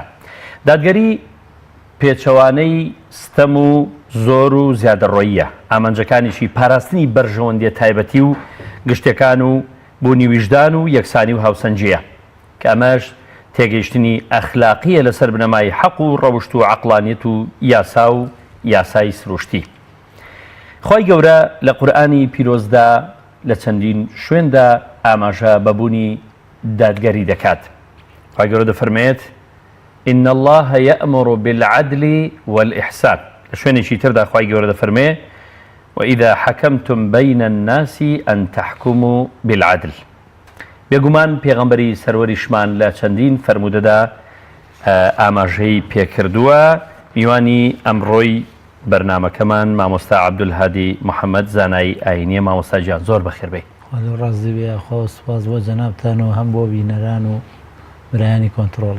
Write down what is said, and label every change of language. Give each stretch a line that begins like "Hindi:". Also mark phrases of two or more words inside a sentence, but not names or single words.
Central Kurdish: دادگەری پێچەوانەی ستەم و زۆر و زیادەڕۆییە، ئامانجەکانیشی پاراستنی بەرژەوەندیە تایبەتی و گشتەکان و بوونی ویژدان و یەکسانی و هاوسەنجیە کە ئەمەش تێگەیشتنی ئەخلاقیە لەسەر بنەمای حەق و ڕەوشت و عەقڵانیەت و یاسا و یاسای سروشتی. خی گەورە لە قورئانی پیرۆزدا لە چەندین شوێندا ئاماژە بەبوونی دادگەری دەکات. خی گەورە دەفەرمێت
Arabic: إن الله يأمر بالعدل والإحسان.
Central Kurdish: لە شوێنێکی تردا خی گەورە دەفەرمێ
Arabic: وإذا حكمتم بين الناس أن تحكموا بالعدل.
Central Kurdish: بێگومان پێغەمبەری سەروەریشمان لە چەندین فەرمودەدا ئاماژەی پێکردووە. میوانی ئەمڕۆی بەرنامەکەمان مامۆستا عەبدولهادی محەممەد زانایی ئاینیە. مامۆستا گیان زۆر بەخێر بێ. ڕازی بێ خۆ سوپاس بۆ جەنابتان و هەم بۆ بینەران و برایانی کۆنتترۆڵی.